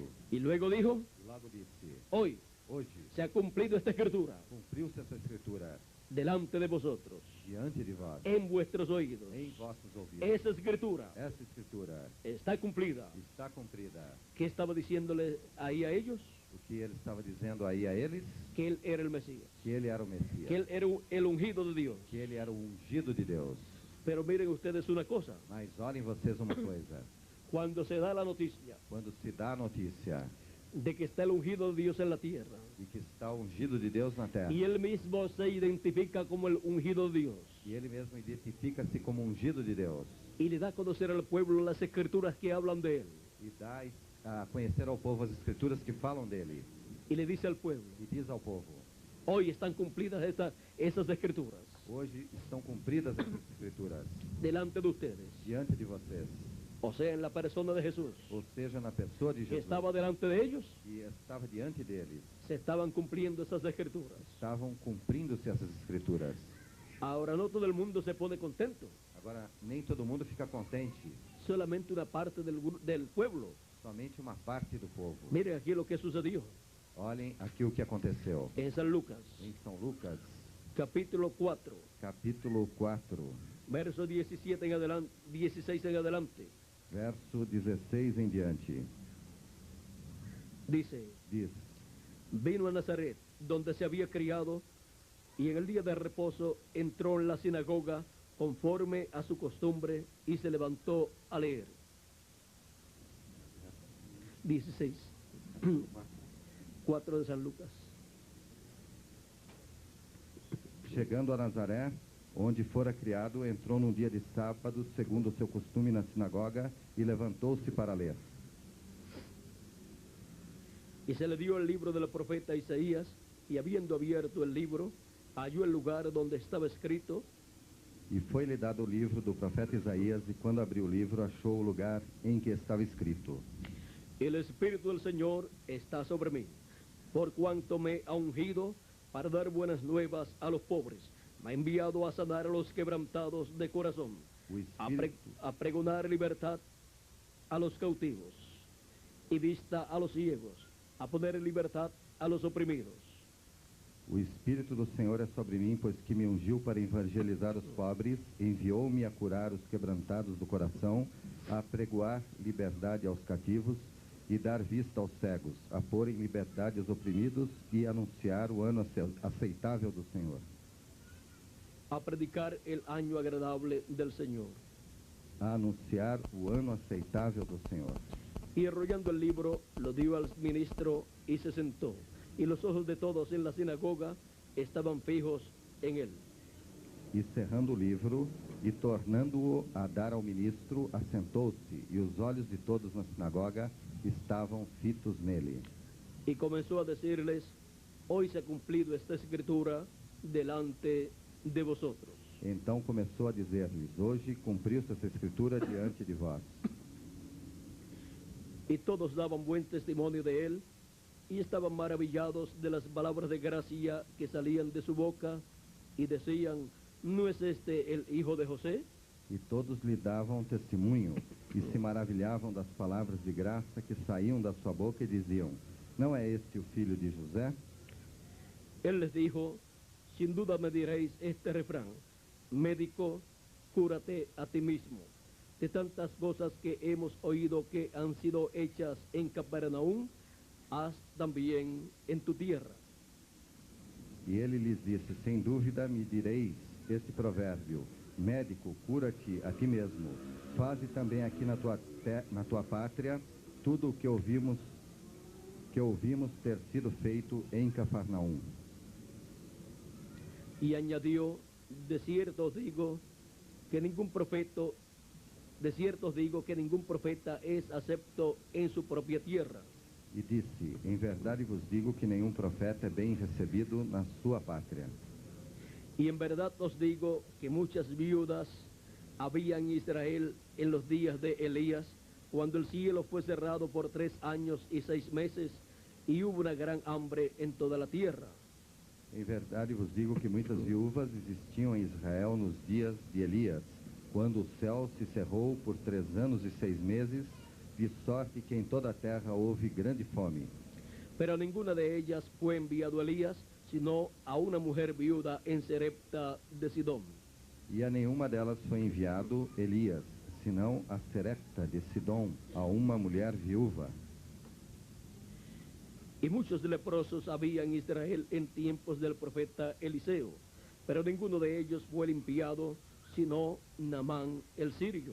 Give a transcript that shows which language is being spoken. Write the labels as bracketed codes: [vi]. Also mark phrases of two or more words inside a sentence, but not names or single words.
[es] Y luego dijo, [pt] E logo disse: [es] hoy [pt] hoje [es] se ha cumplido esta escritura [pt] cumpriu-se essa escritura [es] delante de vosotros, [pt] diante de vós, [es] en vuestros oídos. [pt] em vossos ouvidos. [es] Esa escritura [pt] Essa escritura [es] está cumplida. [pt] está cumprida. [es] ¿Qué estaba diciéndole ahí a ellos? [pt] O que ele estava dizendo aí a eles, [es] Que él era el Mesías, [pt] que ele era o Messias, [es] que él era el ungido de Dios. [pt] que ele era o ungido de Deus. [es] Pero miren ustedes una cosa, [pt] Mas olhem vocês uma coisa, [es] cuando se da la noticia [pt] quando se dá a notícia [es] de que está el ungido de Dios en la tierra, [pt] de que está o ungido de Deus na terra, [es] y él mismo se identifica como el ungido de Dios, [pt] e ele mesmo identifica-se como ungido de Deus, [es] y le da a conocer al pueblo las escrituras que hablan de él, [pt] e dá a conhecer ao povo as escrituras que falam dele, [es] y le dice al pueblo, [pt] e diz ao povo: [es] hoy están cumplidas esas escrituras [pt] hoje estão cumpridas essas escrituras [es] delante de ustedes, [pt] diante de vocês, [es] o sea, en la persona de Jesús, [pt] ou seja, na pessoa de que Jesus, [es] estaba delante de ellos, [pt] que estava diante deles, [es] se estaban cumpliendo esas escrituras. [pt] estavam cumprindo-se essas escrituras. [es] Ahora no todo el mundo se pone contento, [pt] Agora, nem todo mundo fica contente, [es] solamente una parte del pueblo. [pt] somente uma parte do povo. [es] Miren aquí lo que sucedió [pt] Olhem aqui o que aconteceu. [es] en San Lucas, [pt] Em São Lucas, [es] capítulo 4, [pt] capítulo 4, [es] verso 17 en adelante, 16 en adelante. [pt] verso 16 em diante. [es] Dice, [pt] Diz: [es] vino a Nazaret, donde se había criado, y en el día de reposo entró en la sinagoga conforme a su costumbre y se levantó a leer. 16. 4 de San Lucas. [pt] Chegando a Nazaré, onde fora criado, entrou num dia de sábado, segundo o seu costume, na sinagoga, e levantou-se para ler. [es] Y se le dio el libro del profeta Isaías, y habiendo abierto el libro, halló el lugar donde estaba escrito: [pt] E foi-lhe dado o livro do profeta Isaías, e quando abriu o livro, achou o lugar em que estava escrito: [es] el Espíritu del Señor está sobre mí, por cuanto me ha ungido para dar buenas nuevas a los pobres. Me ha enviado a sanar a los quebrantados de corazón, [pt] O Espírito, [es] a pregonar libertad a los cautivos y vista a los ciegos, a poner en libertad a los oprimidos. [pt] o Espírito do Senhor é sobre mim, pois que me ungiu para evangelizar os pobres, enviou-me a curar os quebrantados do coração, a apregoar liberdade aos cativos e dar vista aos cegos, a pôr em liberdade os oprimidos e anunciar o ano aceitável do Senhor. [es] A predicar el año agradable del Señor. [pt] A anunciar o ano aceitável do Senhor. [es] Y enrollando el libro, lo dio al ministro y se sentó. Y los ojos de todos en la sinagoga estaban fijos en él. [pt] E cerrando o livro e tornando-o a dar ao ministro, assentou-se, e os olhos de todos na sinagoga estavam fitos nele. [es] Y comenzó a decirles: hoy se ha cumplido esta escritura delante de vosotros. [pt] Então começou a dizer-lhes: hoje cumpriu-se essa escritura diante de vós. [es] Y todos daban buen testimonio de él, y estaban maravillados de las palabras de gracia que salían de su boca, y decían: ¿no es este el hijo de José? [pt] E todos lhe davam testemunho, e se maravilhavam das palavras de graça que saíam da sua boca, e diziam: não é este o filho de José? [es] Él les dijo: sin duda me diréis este refrán: médico, cúrate a ti mismo. De tantas cosas que hemos oído que han sido hechas en Capernaum, haz también en tu tierra. [pt] E ele lhes disse: sem dúvida me direis este provérbio: médico, cura-te a ti mesmo. Faze também aqui na tua pátria tudo o que ouvimos ter sido feito em Cafarnaum. [es] Y añadió: de cierto os digo que ningún profeta es acepto en su propia tierra. [pt] E disse: em verdade vos digo que nenhum profeta é bem recebido na sua pátria. [es] Y en verdad os digo que muchas viudas había en Israel en los días de Elías, cuando el cielo fue cerrado por 3 años y 6 meses, y hubo una gran hambre en toda la tierra. [pt] Em verdade vos digo que muitas viúvas existiam em Israel nos dias de Elias, quando o céu se cerrou por 3 anos e 6 meses, de sorte que em toda a terra houve grande fome. [es] Pero a ninguna de ellas fue enviado Elías, sino a una mujer viuda en Serepta de Sidón. [pt] E a nenhuma delas foi enviado Elias, senão a Serepta de Sidom, a uma mulher viúva. [es] Y muchos leprosos había en Israel en tiempos del profeta Eliseo, pero ninguno de ellos fue limpiado, sino Naamán el sirio.